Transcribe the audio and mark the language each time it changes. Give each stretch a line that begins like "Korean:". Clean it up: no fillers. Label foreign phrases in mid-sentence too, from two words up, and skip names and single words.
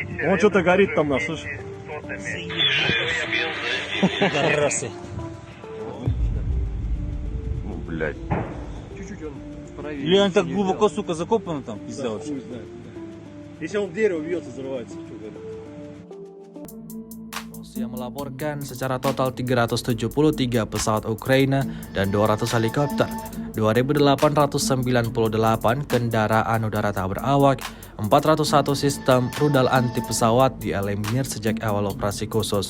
Russian: Он что-то горит там, нас, слышь? Ну, блядь. Или он так глубоко, сука, закопан там, пизда вообще. Хуй знает. Если он в дерево бьется, взрывается. Что говорит?
Indonesian: Rusia melaporkan secara total 373 pesawat Ukraina dan 200 helikopter, 2.898 kendaraan udara tak berawak, 401 sistem rudal anti pesawat dieliminir sejak awal operasi khusus.